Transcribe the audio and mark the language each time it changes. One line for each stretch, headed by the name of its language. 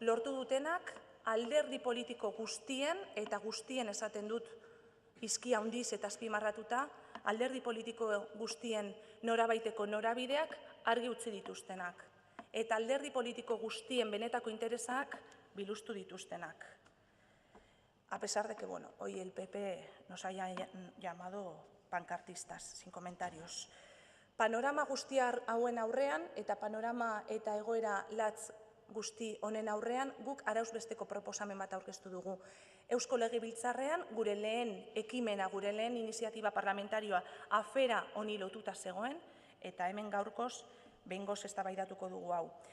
Basque: lortu dutenak alderdi politiko guztien, eta guztien esaten dut izki handiz eta azpimarratuta, alderdi politiko guztien norabaiteko norabideak argi utzi dituztenak. Eta alderdi politiko guztien benetako interesak biluztu dituztenak.
Spanish: A pesar de que, bueno, hoy el PP nos haya llamado pancartistas, sin comentarios.
Basque: Panorama guzti hauen aurrean eta panorama eta egoera latz guzti honen aurrean guk arauzbesteko proposamen bat aurkeztu dugu. Eusko Legebiltzarrean gure lehen ekimena, gure lehen iniziatiba parlamentarioa afera honi lotuta zegoen eta hemen gaurkoz behingoz eztabaidatuko dugu hau.